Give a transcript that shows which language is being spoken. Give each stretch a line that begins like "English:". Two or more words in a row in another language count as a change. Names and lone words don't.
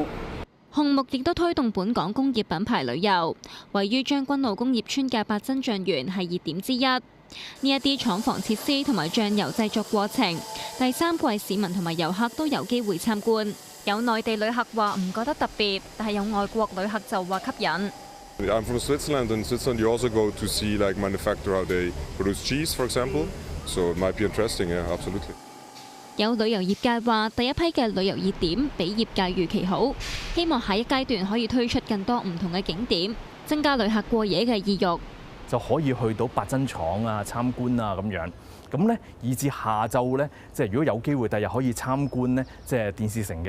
Cantonese: 項目亦都推動本港工業品牌旅遊，位於將軍澳工業村嘅百珍醬園係熱點之一。呢一啲廠房設施同埋醬油製作過程，第3季市民同埋遊客都有機會參觀。有內地旅客話唔覺得特別，但係有外國旅客就話吸引。
English: I'm from Switzerland, and Switzerland you also go to see like manufacture how they produce cheese, for example. So it might be interesting, yeah, absolutely.
Cantonese: 有旅遊業界話，第一批嘅旅遊熱點比業界預期好，希望下一階段可以推出更多唔同嘅景點，增加旅客過夜嘅意欲。就可以去到八珍廠啊參觀啊咁樣。咁咧，以至下晝咧，即係如果有機會第日可以參觀咧，即係電視城嘅。